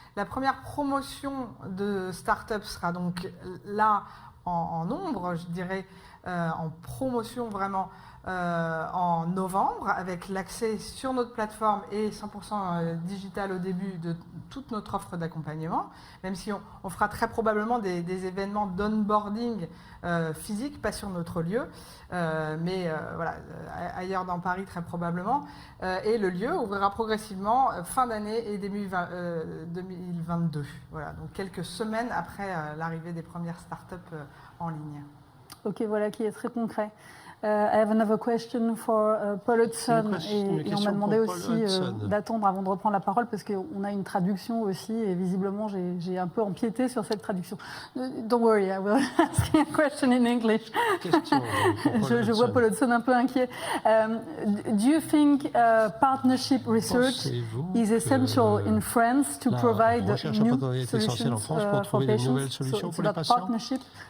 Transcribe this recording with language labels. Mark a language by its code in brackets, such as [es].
[fr] La première promotion de start-up sera donc là en nombre, je dirais, en promotion vraiment en novembre, avec l'accès sur notre plateforme et 100% digital au début de toute notre offre d'accompagnement, même si on fera très probablement des événements d'onboarding physique, pas sur notre lieu, mais voilà, ailleurs dans Paris très probablement. Et le lieu ouvrira progressivement fin d'année et début 2022. Voilà, donc quelques semaines après l'arrivée des premières startups en ligne. Ok, voilà qui est très concret. [en] I have another question for Paul Hudson. [fr] Et on m'a demandé aussi d'attendre avant de reprendre la parole parce qu'on a une traduction aussi et visiblement j'ai un peu empiété sur cette traduction. [en] Don't worry, I will ask you a question in English. [fr] Je vois Paul Hudson un peu inquiet. [en] Do you think partnership research is essential in France to provide new solutions for patients? So it's about partnership.